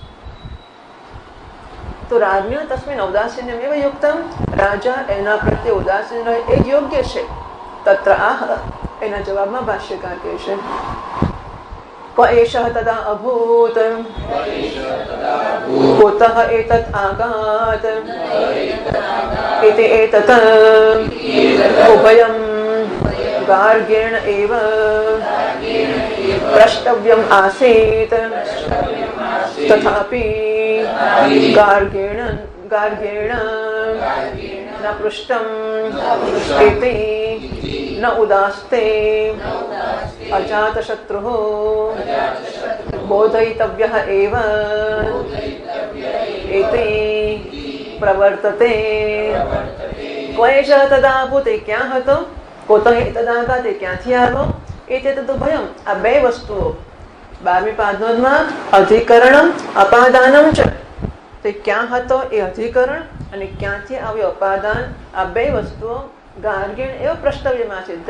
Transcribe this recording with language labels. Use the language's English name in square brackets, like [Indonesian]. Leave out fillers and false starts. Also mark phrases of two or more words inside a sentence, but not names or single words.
[Sanskrit] તો રાજ્ઞ તસ્મિન ઔદાસીન્યમ એવ યુક્તમ. [Gujarati] રાજા એના પ્રત્યે ઉદાસીન રહે એ જ યોગ્ય છે. [Sanskrit] તત્ર આહ [Gujarati] એના જવાબમાં ભાષ્યકાર કહે છે [Sanskrit] એષઃ તદા અભૂત. कुतः एतत् आगात् इति एतत् उभयं गार्गेण एव प्रष्टव्यम् आसीत् तथापि गार्गेण न पृष्टम् इति न उदास्ते अजातशत्रुः बोधयितव्यः एव इति प्रवर्तते. क्वैष तदा ભૂતે [Gujarati] ક્યાં હતો, [Sanskrit] કોતઃ એતદાઘાતે [Gujarati] ક્યાંથી આવ્યો, [Sanskrit] એતેતદુ ભયમ. [Gujarati] આ બે વસ્તુઓ 12મી પાદમાં [Sanskrit] અધિકરણમ અપાદાનમ [Gujarati] છે. તે ક્યાં હતો એ અધિકરણ અને ક્યાંથી આવ્યો અપાદાન, આ બે વસ્તુઓ ગાર્ગેણ એવો પ્રષ્ટવ્યમાં છે.